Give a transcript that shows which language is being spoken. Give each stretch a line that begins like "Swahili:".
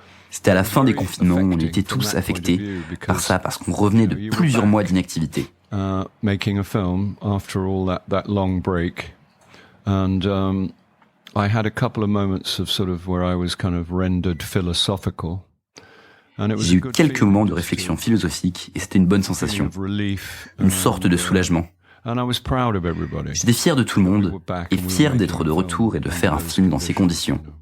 French: C'était à la fin des confinements, on était tous affectés par ça, parce qu'on revenait de plusieurs mois d'inactivité.
English: Making a film after all that long break, and I had a couple of moments of sort of where I was kind of rendered philosophical.
French: J'ai eu quelques moments de réflexion philosophique et c'était une bonne sensation, une sorte de soulagement. J'étais fier de tout le monde et fier d'être de retour et de faire un film dans ces conditions.